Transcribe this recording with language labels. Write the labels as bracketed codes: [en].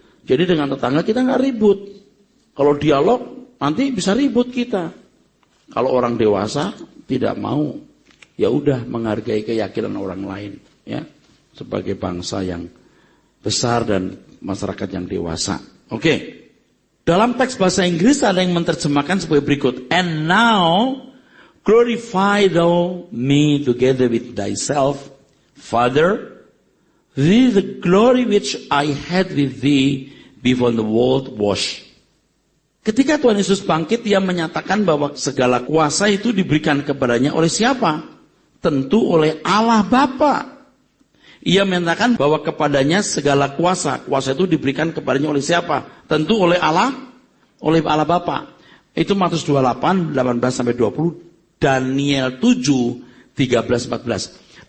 [id] Jadi dengan tetangga kita nggak ribut. Kalau dialog, nanti bisa ribut kita. Kalau orang dewasa tidak mau, ya udah menghargai keyakinan orang lain, ya, sebagai bangsa yang besar dan masyarakat yang dewasa. Oke. Dalam teks bahasa Inggris ada yang menerjemahkan sebagai berikut. [en] And now glorify thou me together with thyself, Father, with the glory which I had with thee before the world was. [id] Ketika Tuhan Yesus bangkit, Dia menyatakan bahwa segala kuasa itu diberikan kepadanya oleh siapa? Tentu oleh Allah Bapa. Ia menyatakan bahwa kepadanya segala kuasa. Kuasa itu diberikan kepadanya oleh siapa? Tentu oleh Allah Bapa. Itu Matius 28, 18-20, Daniel 7, 13-14.